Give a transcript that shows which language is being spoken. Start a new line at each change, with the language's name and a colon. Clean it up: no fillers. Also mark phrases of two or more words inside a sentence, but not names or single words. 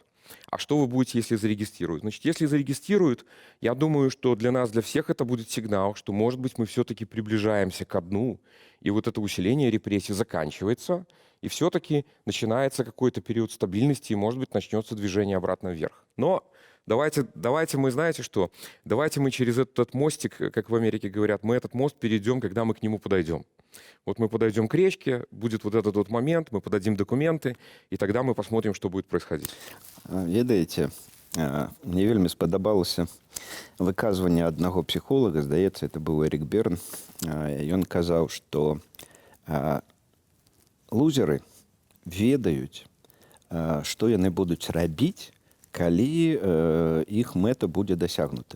Russian: А что вы будете, если зарегистрируют? Значит, если зарегистрируют, я думаю, что для нас, для всех это будет сигнал, что, может быть, мы все-таки приближаемся ко дну, и вот это усиление репрессий заканчивается, и все-таки начинается какой-то период стабильности, и, может быть, начнется движение обратно вверх. Но давайте мы, знаете что, давайте мы через этот мостик, как в Америке говорят, мы этот мост перейдем, когда мы к нему подойдем. Вот мы подойдем к речке, будет вот этот вот момент, мы подадим документы, и тогда мы посмотрим, что будет происходить.
Belarusian: Ведаеце, мне вельмі спадабалася выказванне аднаго псіхолага, здаецца, это быў Эрік Берн. Ён казаў, што лузеры ведаюць, што яны будуць рабіць, калі іх мэта будзе дасягнутая.